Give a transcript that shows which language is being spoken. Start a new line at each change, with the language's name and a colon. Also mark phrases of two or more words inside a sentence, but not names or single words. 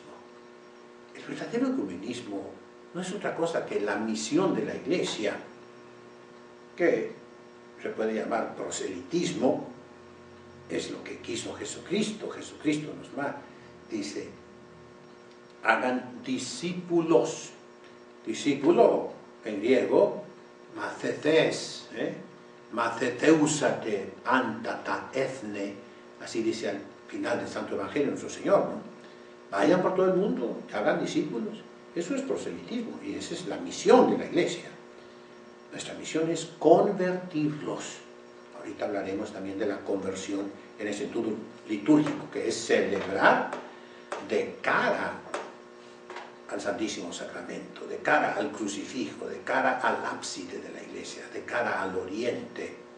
Spanish: El verdadero ecumenismo no es otra cosa que la misión de la Iglesia, que se puede llamar proselitismo, es lo que quiso Jesucristo. Jesucristo nos dice, hagan discípulos. Discípulo, en griego,
Greek: μαθηταί, μαθητεύσατε αντατα έθνη,
Spanish: así dice al final del Santo Evangelio nuestro Señor, ¿no? Vayan por todo el mundo, hagan discípulos. Eso es proselitismo y esa es la misión de la Iglesia. Nuestra misión es convertirlos. Ahorita hablaremos también de la conversión en el sentido litúrgico, que es celebrar de cara al Santísimo Sacramento, de cara al crucifijo, de cara al ábside de la iglesia, de cara al oriente.